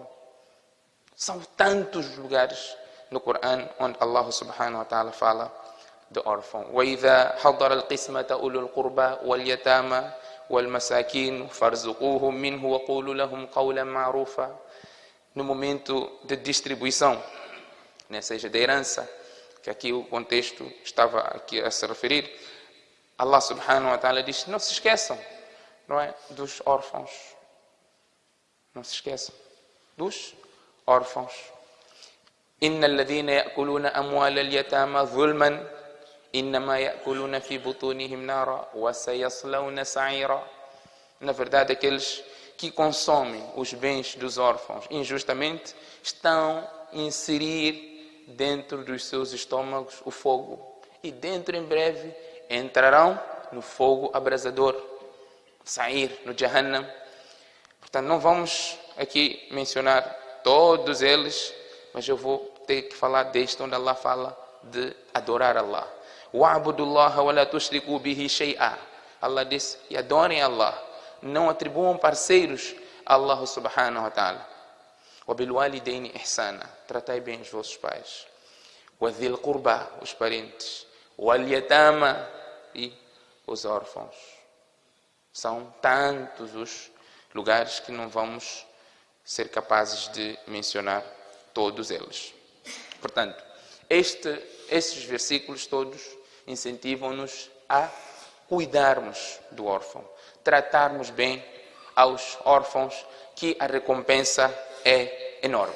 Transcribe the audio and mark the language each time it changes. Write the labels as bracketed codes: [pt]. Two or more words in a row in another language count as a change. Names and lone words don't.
[pt] São tantos lugares no Corão onde Allah [ar] سبحانه وتعالى [pt] fala de órfão. [ar] وَإِذَا حَضَرَ الْقِسْمَةَ أُولُو الْقُرْبَى وَالْيَتَامَى وَالْمَسَاكِينُ فَارْزُقُوهُمْ مِنْهُ وَقُولُوا لَهُمْ قَوْلًا مَعْرُوفًا. [pt] No momento de distribuição, seja da herança, que aqui o contexto estava aqui a se referir, Allah [ar] سبحانه وتعالى [pt] diz: não se esqueçam, dos órfãos. Não se esqueçam dos órfãos. [ar] إن الذين يأكلون أموال اليتامى ظلما إنما يأكلون في بطونهم نارا وسيصلون سعيرا. [pt] Na verdade, aqueles que consomem os bens dos órfãos injustamente estão a inserir dentro dos seus estômagos o fogo, e dentro em breve entrarão no fogo abrasador, sair no Jahannam. Portanto, não vamos aqui mencionar todos eles, mas eu vou ter que falar deste onde Allah fala de adorar Allah. [ar] وَعْبُدُوا اللَّهَ وَلَا تُشْرِكُوا بِهِ شَيْئًا. [pt] Allah disse, e adorem Allah. Não atribuam parceiros a Allah [ar] سبحانه وتعالى. وَبِالْوَالِدَيْنِ إِحْسَانًا. [pt] Tratai bem os vossos pais. [ar] وَذِي الْقُرْبَى, [pt] os parentes. وَالْيَتَامَى, e os órfãos. São tantos os lugares que não vamos ser capazes de mencionar todos eles. Portanto, estes versículos todos incentivam-nos a cuidarmos do órfão, tratarmos bem aos órfãos, que a recompensa é enorme.